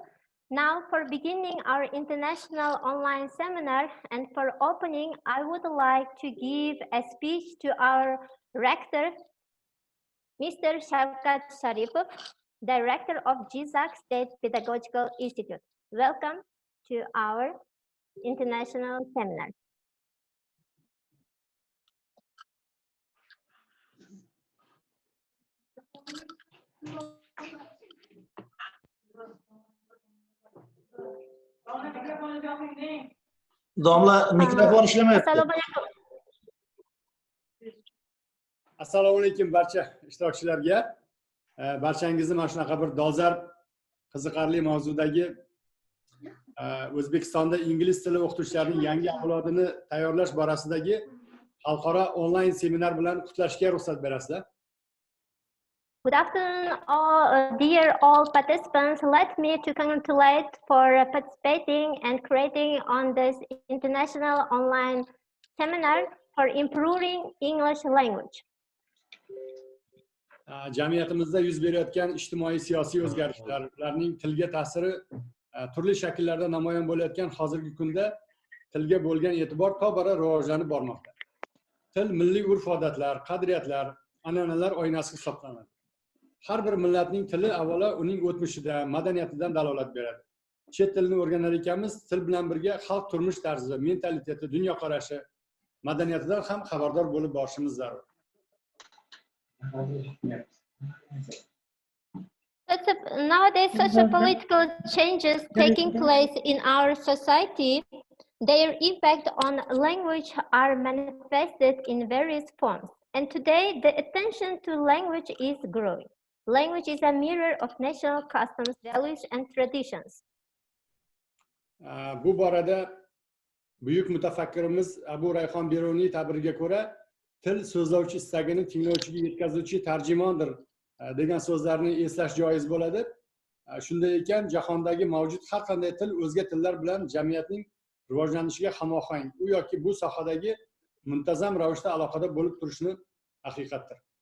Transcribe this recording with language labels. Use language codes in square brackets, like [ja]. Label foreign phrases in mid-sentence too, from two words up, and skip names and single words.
[en] Now for beginning our international online seminar and for opening, I would like to give a speech to our rector, Mr. Shawkat Sharipov, Director of Жиззах State Pedagogical Institute. Welcome to our international seminar. [uz] Domla mikrofon ishlamayapti. Assalomu alaykum. Assalomu alaykum barcha ishtirokchilarga. Barchangizni mana shunaqa bir dolzarb, qiziqarli mavzudagi O'zbekistonda ingliz tili o'qituvchilarining yangi avlodini tayyorlash borasidagi xalqaro onlayn seminar bilan qutlashga ruxsat berasizlar. [en] Good afternoon, dear all participants. Let me to congratulate for participating and creating on this international online seminar for improving English language. [uz] Jamiyatimizda yuz berayotgan ijtimoiy siyosiy o'zgarishlar, ularning tilga ta'siri turli shakllarda namoyon bo'layotgan hozirgi kunda tilga bo'lgan e'tibor tobora rivojlanib bormoqda. Til milliy urf-odatlar, qadriyatlar, an'analar oynasi hisoblanadi. Har bir millatning tili avvalo uning o'tmishidan, madaniyatidan dalolat beradi. Chet tilini o'rganar ekanmiz, til bilan birga xalq turmush tarzi, mentaliteti, dunyoqarashi, madaniyatidan ham xabardor bo'lib borishimiz zarur. [en] Nowadays, socio-political changes taking place in our society, their impact on language are manifested in various forms. And today, the attention to language is growing. Language is a mirror of national customs, values, and traditions. [uz] Bu borada buyuk mutafakkirimiz Abu Rayhon Beruniy ta'biriga ko'ra, til so'zlovchi istagini tinglovchiga yetkazuvchi tarjimondir degan so'zlarni eslash joiz bo'ladi. Shunday ekan, jahondagi mavjud har qanday til o'zga tillar bilan jamiyatning rivojlanishiga hamohang, u yoki bu sohadagi muntazam ravishda aloqada bo'lib turishini haqiqatdir.